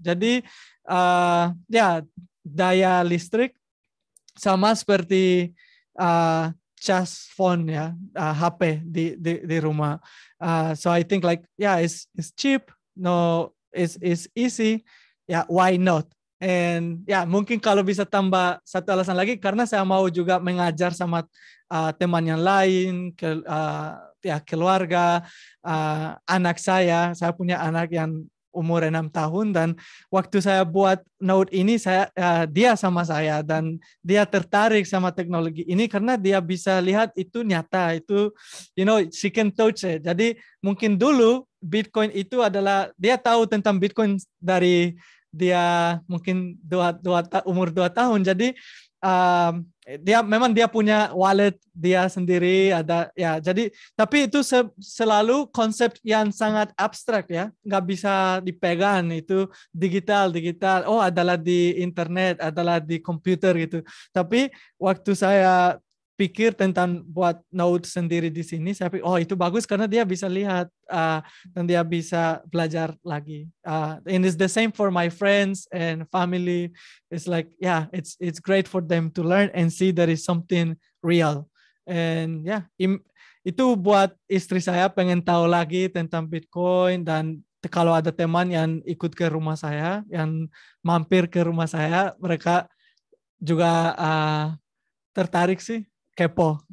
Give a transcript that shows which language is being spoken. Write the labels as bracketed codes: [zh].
[id] Jadi ya daya listrik sama seperti cas phone ya, HP di rumah. [en] So I think like yeah, it's cheap, no, it's easy. Ya, why not? And [id] ya mungkin kalau bisa tambah satu alasan lagi karena saya mau juga mengajar sama teman yang lain, ya keluarga, anak saya punya anak yang umur 6 tahun dan waktu saya buat node ini dia sama saya dan dia tertarik sama teknologi ini karena dia bisa lihat itu nyata, itu [en] she can touch it. [id] Jadi mungkin dulu Bitcoin itu adalah dia tahu tentang Bitcoin dari dia mungkin umur 2 tahun. Jadi dia punya wallet dia sendiri ada ya. Jadi tapi itu selalu konsep yang sangat abstrak ya, nggak bisa dipegang, itu digital. Oh, adalah di internet, adalah di komputer gitu. Tapi waktu saya pikir tentang buat node sendiri di sini, saya pikir oh itu bagus karena dia bisa lihat dan dia bisa belajar lagi. [en] And it's the same for my friends and family. It's like yeah, it's great for them to learn and see there is something real. And yeah, [id] itu buat istri saya pengen tahu lagi tentang Bitcoin, dan kalau ada teman yang ikut ke rumah saya, yang mampir ke rumah saya, mereka juga tertarik sih, kepo.